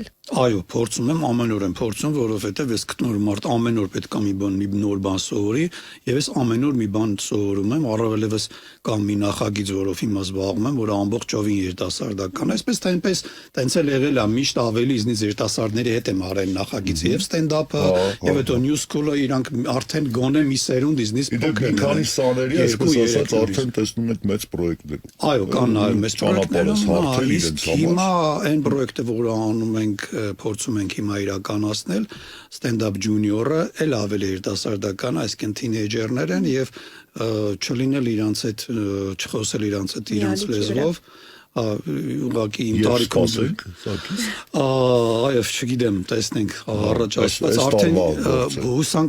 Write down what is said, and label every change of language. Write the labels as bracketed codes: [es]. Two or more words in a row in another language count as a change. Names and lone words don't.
[hy] Այո, փորձում եմ, ամեն օր եմ փորձում, որովհետև ես գտնոր մարդ ամեն օր պետք է մի նոր բան սովորի, եւ ես ամեն օր մի բան սովորում եմ, առավել եւս կամ մի նախագիծ, որով հիմա զբաղվում եմ, որը ամբողջովին երիտասարդական է, այսպես թե այնպես տենց էլ եղել է, միշտ ավելի իզնից երիտասարդների հետ եմ արել նախագիծը եւ ստենդափը, եւ հետո [en] new school [hy] իրանք արդեն գոնե մի սերունդ իզնից փոքր են։ Քանի սաների, այսպես ասած, արդեն տեսնում եք մեծ պրոյեկտներ։ Այո, կան նաեւ մեծ պրոյեկտներ, հիմա այն պրոյեկտը, որը անում ենք փորձում ենք հիմա իրականացնել [en] stand-up junior-ը [hy] էլ ավելի երիտասարդական, այսինքն թինեյջերներ են եւ չլինել իրանց հետ չխոսել իրանց հետ իրանց լեզվով ուղղակի իմ տարիքում այո չգիտեմ տեսնենք առաջ ասած արդեն հուսանք